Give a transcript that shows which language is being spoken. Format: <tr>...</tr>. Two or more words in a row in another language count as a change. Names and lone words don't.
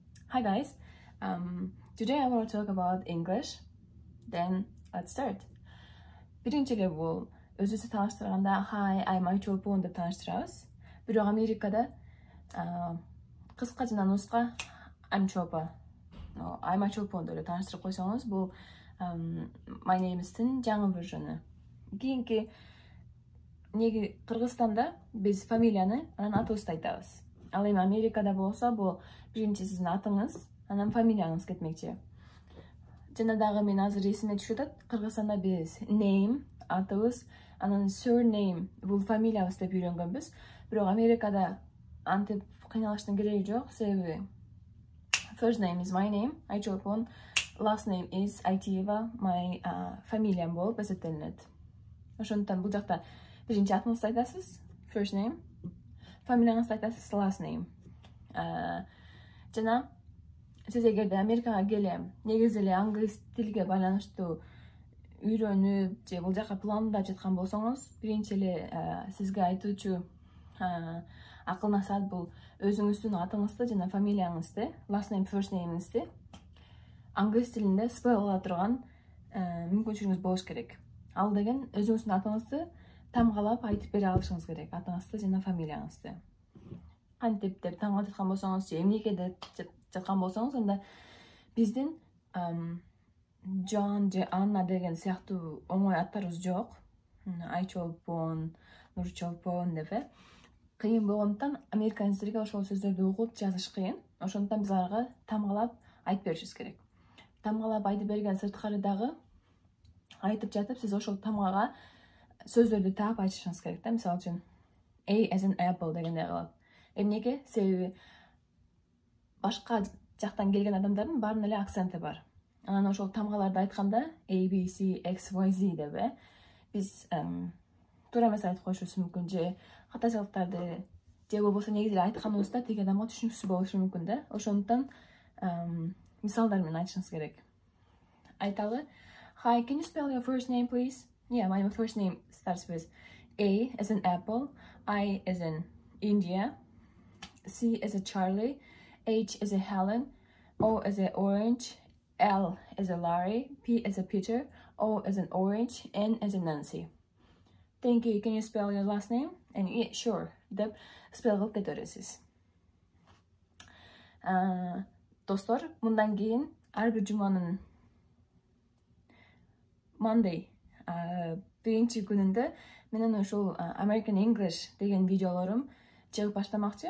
<en>Hi guys, today I want to talk about English. Then let's start.</en> <ky>Birinci эле бул өзүбүздү тааныштырганда</ky> <en>Hi, I'm Ayçolpon</en> <ky>деп тааныштырабыз. Бирок Америкада кыска жана нуска</ky> <en>I'm Chopa. I'm Ayçolpon</en> <ky>деп тааныштырып койсоңуз, бул</ky> <en>My Name'стин</en> <ky>жаңы версиону. Кийинки неги Кыргызстанда биз фамилияны анан атыбызды айтабыз. Ал эми Америкада болсо бул биринчи сиздин атыңыз, анан фамилияңыз кетмекчи. Жана дагы мен азыр эсиме түшүп атат, Кыргызстанда биз name атыбыз, анан surname бул фамилиябыз деп үйрөнгөнбүз. Бирок Америкада антип кыйналыштын кереги жок, себеби</ky> <en>first name is my name, Ayçolpon, last name is</en> <ky>Айтиева, my фамилиям болуп эсептелинет. Ошондуктан бул жакта биринчи атыңызды айтасыз,</ky> <en>first name,</en> <ky>фамилияңызды айтасыз,</ky> <en>last name.</en> <ky>Жана сиз эгерде Америкага келе, негизи эле англис тилге байланыштуу үйрөнүп же бул жака пландап жаткан болсоңуз, биринчи эле сизге айтуучу акыл насаат бул өзүңүздүн атыңызды жана фамилияңызды,</ky> <en>last name, first name'ыңызды</en> <ky>англис тилинде спелл кыла турган мүмкүнчүлүгүңүз болуш керек. Ал деген өзүңүздүн атыңызды тамгалап айтып бере алышыңыз керек, атыңызды жана фамилияңызды. Кантип деп таңгалап жаткан болсоңуз же эмнеге деп жаткан болсоңуз, анда биздин Жан же Анна деген сыяктуу оңой аттарыбыз жок. Айчолпон, Нурчолпон деп кыйын болгондуктан американецтерге ошол сөздөрдү угуп жазыш кыйын. Ошондуктан биз аларга тамгалап айтып беришибиз керек. Тамгалап айтып берген сырткары дагы айтып жатып сиз ошол тамгага сөздөрдү таап айтышыңыз керек да. Мисалы үчүн</ky> <en>A as an apple</en> <ky>дегендей кылып. Эмнеге? Себеби башка жактан келген адамдардын баарынын эле акценти бар. Анан ошол тамгаларды айтканда A, B, C, X, Y, Z деп биз туура эмес айтып коюшубуз мүмкүн, же катачылыктарды же болбосо негизи эле айтканыбызда тиги адамга түшүнүксүз болушу мүмкүн да. Ошондуктан мисалдар менен айтышыңыз керек. Айталы.</ky> <en>Hi, can you spell your first name, please? Yeah, my first name starts with A as an apple, I as in India, C as a Charlie, H as a Helen, O as a orange, L as a Larry, P as a Peter, O as an orange, N as a Nancy. Thank you. Can you spell your last name? And yeah, sure.</en> <ky>Деп spell кылып кете бересиз. Достор, мындан кийин ар бир жуманын Monday биринчи күнүндө менен ушул American English деген видеолорум чыгып баштамакчы.</ky>